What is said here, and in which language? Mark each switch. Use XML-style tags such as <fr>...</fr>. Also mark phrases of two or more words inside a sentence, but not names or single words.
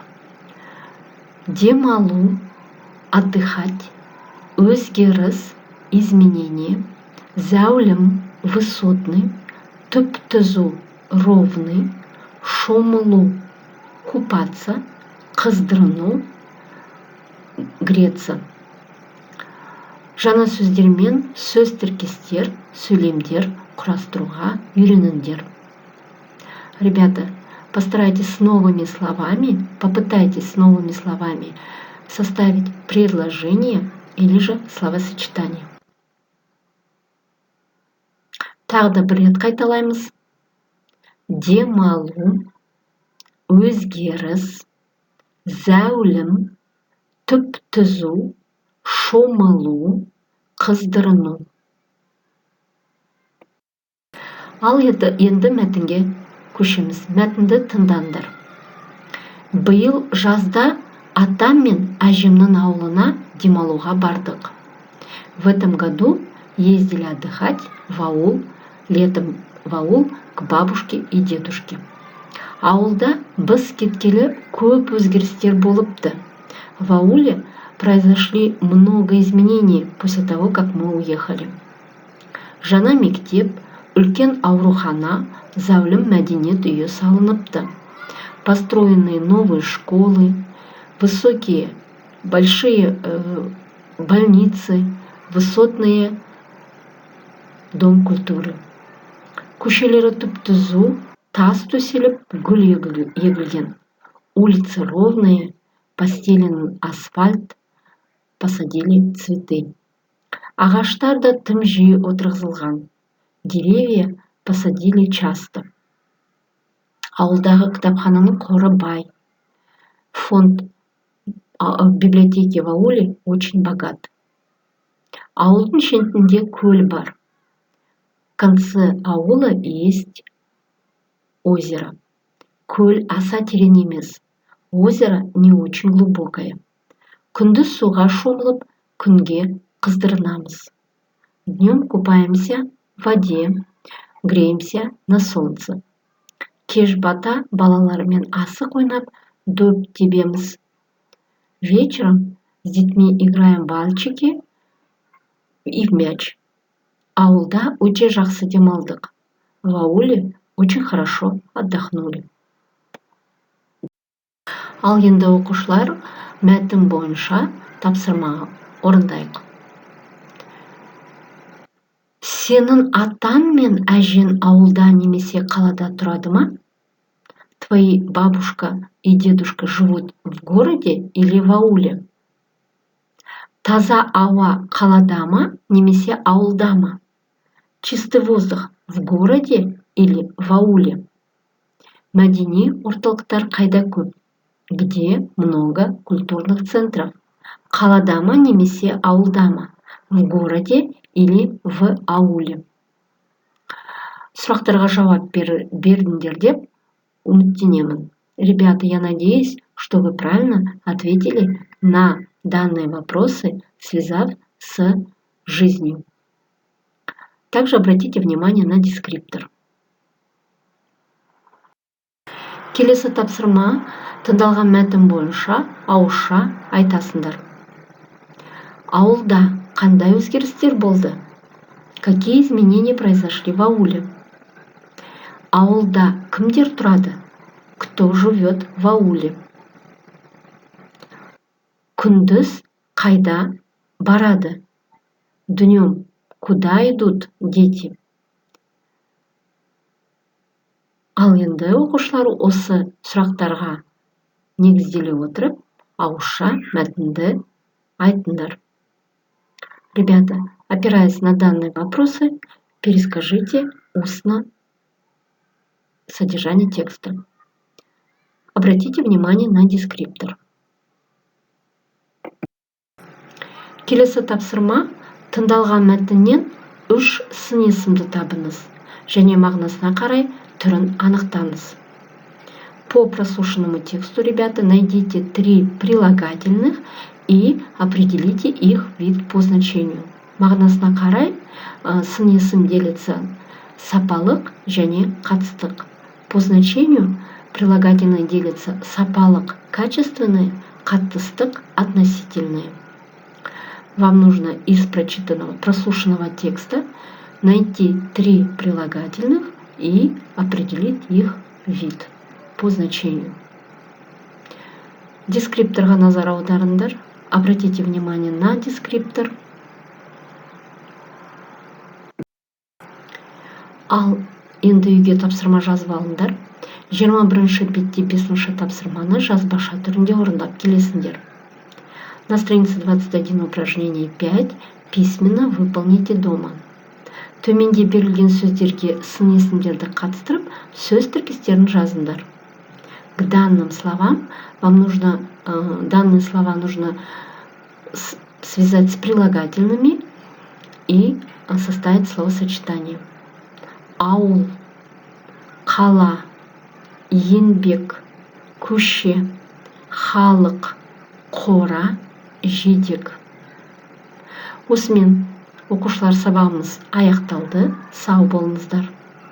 <kk>Демалу, отдыхать, өзгеріс, изменение, зәулім, высотный, түп-түзу, ровный, шомылу, купаться, қыздырыну, греться. Жаңа сөздермен сөз тіркестер, сөйлемдер құрастыруға үйреніңдер.</kk> <ru>Ребята, постарайтесь с новыми словами, попытайтесь с новыми словами составить предложение или же словосочетание.</ru> <kk>Тағы да бір рет қайталаймыз. Демалу, өзгеріс, зәулім, түп-түзу, шомылу, қыздырыну. Ал енді мәтінге көшеміз. Мәтінді тыңдаңдар. Биыл жазда атам мен әжемнің ауылына демалуға бардық.</kk> <ru>В этом году ездили отдыхать в аул, летом в аул к бабушке и дедушке.</ru> <kk>Ауылда біз кеткелі көп өзгерістер болыпты.</kk> <ru>В ауле произошли много изменений после того, как мы уехали.</ru> <kk>Жаңа мектеп, үлкен аурухана, зәулім мәдениет үйі салыныпты.</kk> <ru>Построенные новые школы, высокие, большие больницы, высотные дом культуры.</ru> <kk>Көшелері түп-түзу, тас төселіп, гүл егілген.</kk> <ru>Улицы ровные, постелен асфальт, посадили цветы.</ru> <kk>Ағаштар да тым жиі отырғызылған.</kk> <ru>Деревья посадили часто.</ru> <kk>Ауылдағы кітапхананың қоры бай.</kk> <ru>Фонд библиотеки в ауле очень богат.</ru> <kk>Ауылдың шетінде көл бар.</kk> <ru>В конце аула есть озеро.</ru> <kk>Көл аса терең емес.</kk> <ru>Озеро не очень глубокое.</ru> <kk>Күндіз суға шомылып, күнге қыздырынамыз.</kk> <ru>Днем купаемся в воде, греемся на солнце.</ru> <kk>Кеш бата балалармен асық ойнап, дөп тебеміз.</kk> <ru>Вечером с детьми играем в бальчики и в мяч.</ru> <kk>Ауылда өте жақсы демалдық.</kk> <ru>В ауле очень хорошо отдохнули.</ru> <kk>Ал енді оқушылар мәтін бойынша тапсырма орындайық. Сенің атаң мен әжең ауылда немесе қалада тұрады ма?</kk> <ru>Твои бабушка и дедушка живут в городе или в ауле?</ru> <kk>Таза ауа қалада ма немесе ауылда ма?</kk> <ru>Чистый воздух в городе или в ауле?</ru> <kk>Мәдени орталықтар қайда көп?</kk> <ru>Где много культурных центров?</ru> <kk>Қалада ма немесе ауылда ма?</kk> <ru>В городе или в ауле?</ru> <kk>Сұрақтарға жауап бердіңдер деп үміттенемін.</kk> <ru>Ребята, я надеюсь, что вы правильно ответили на данные вопросы, связав с жизнью. Также обратите внимание на дескриптор.</ru> <kk>Келесі тапсырма тыңдалған мәтін бойынша ауызша айтасыңдар. Ауылда қандай өзгерістер болды?</kk> <ru>Какие изменения произошли в ауле?</ru> <kk>Ауылда кімдер тұрады?</kk> <ru>Кто живет в ауле?</ru> <kk>Күндіз қайда барады?</kk> <ru>Днем куда идут дети?</ru> <kk>Ал енді оқушылар осы сұрақтарға негізделе отырып, ауызша мәтінді айтыңдар.</kk> <ru>Ребята, опираясь на данные вопросы, перескажите устно содержание текста. Обратите внимание на дескриптор.</ru> <kk>Келесі тапсырма тыңдалған мәтіннен 3 сын есімді табыңыз және мағынасына қарай түрін анықтаңыз.</kk> <ru>По прослушанному тексту, ребята, найдите 3 прилагательных и определите их вид по значению.</ru> <kk>Мағынасына қарай сын есім делится сапалық және қатыстық.</kk> <ru>По значению прилагательные делятся сапалық качественные, қатыстық относительные. Вам нужно из прочитанного, прослушанного текста найти 3 прилагательных и определить их вид по значению.</ru> <kk>Дескрипторға назар аударыңдар.</kk> <ru>Обратите внимание на дескриптор.</ru> <kk>Ал енді үйге тапсырма жазып алыңдар. 21-ші бетте 5-ші тапсырманы жазбаша түрінде орындап келесіңдер.</kk> <ru>На странице 21 упражнение 5 письменно выполните дома.</ru> <kk>Төменде берілген сөздерге сын есімдерді қатыстырып, сөз тіркестерін жазыңдар.</kk> <ru>К данным словам данные слова нужно связать с прилагательными и составить словосочетание.</ru> <kk>Аул, қала, еңбек, көше, халық, қора, жетек. Осымен оқушылар сабағымыз аяқталды. Сау болыңыздар.</kk>